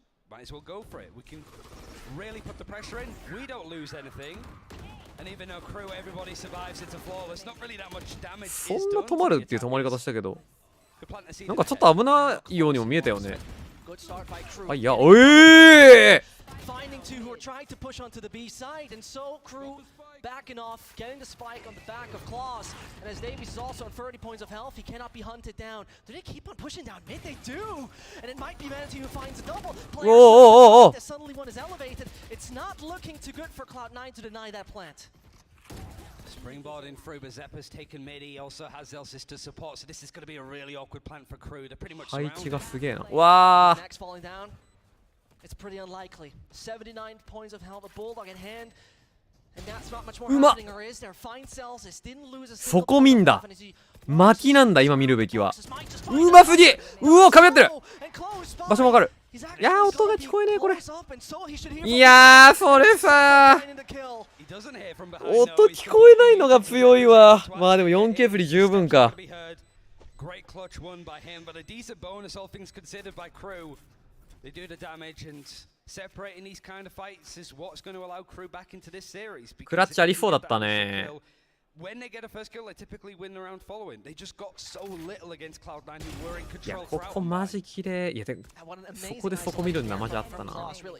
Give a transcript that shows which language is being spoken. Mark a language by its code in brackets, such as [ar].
[en] Might as well go for it. We can really put the pressure in. We don't lose anything. And even though crew, everybody survives, it's a flawless. Not really that much damage. [ja] そんな止まるっていう止まり方したけど、なんかちょっと危ないようにも見えたよね。あ、いや、おえ [en] Finding two who are trying to push onto the B side, and so crew backing off, getting the spike on the back of Claws. And as Davies is also on 30 points of health, he cannot be hunted down. Do they keep on pushing down mid? They do! And it might be Manatee who finds a double. Players suddenly one is elevated. It's not looking too good for Cloud9 to deny that plant. Springboard in through, but Zeppa's taken mid. He also has Zelsis to support, so this is going to be a really awkward plant for crew. They're pretty much surrounded. [ja] 配置がすげえな。わー。 [en] Next falling down. It's pretty unlikely. 79 points of health, a bulldog in hand. And that's not much more happening, or is there? Find cells. This didn't lose a single [ja] そこ見んだ。巻きなんだ今見るべきは。うますぎ。うお、噛み合ってる。場所もわかる。いやー、音が聞こえねえこれ。いやー、それさー。音聞こえないのが強いわ。まあでも 4K プリ十分か。 [en] Great clutch won by him, but a decent bonus, all things considered, by crew. They do the damage, and separating these kind of fights is what's going to allow crew back into this series. [ja] クラッチありそうだったね。 [en] When they get a first kill, they typically win the round following. They just got so little against Cloud9 who were in [ja] いや、 [en] control [ja] こ [en] throughout. [ja] こマジ綺麗。いや、でそこでそこ見るんだマジあったな。